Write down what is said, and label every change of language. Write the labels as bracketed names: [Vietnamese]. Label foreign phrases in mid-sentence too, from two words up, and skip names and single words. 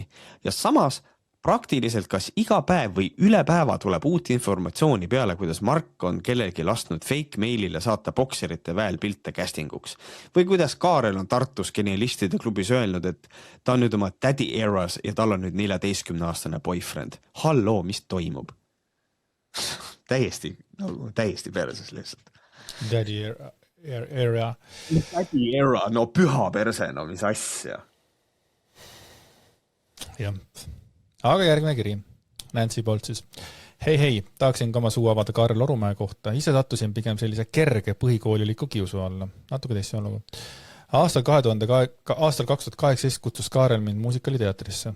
[Estonian] Ja samas praktiliselt kas iga päev või üle päeva tuleb uut informatsiooni peale, kuidas Mark on kellelgi lasknud fake mailile saata bokserite väel pilte castinguks. Või kuidas Kaarel on Tartus genialistide klubis öelnud, et ta on nüüd oma [English] daddy eras [Estonian] ja tal on nüüd 14-aastane boyfriend. Halloo, mis toimub? täiesti perses lihtsalt. [English] Daddy era. Daddy era, [Estonian] no püha perse, no mis asja. Jah. Aga järgmine kiri. Nancy poolt siis. Hei, tahaksin ka oma suu avada Kaarel Orumäe kohta. Ise sattusin pigem sellise kerge põhikooliliku kiusu alla. Natuke teist lugu. Aastal 2018 kutsus Kaarel mind muusikaliteatrisse.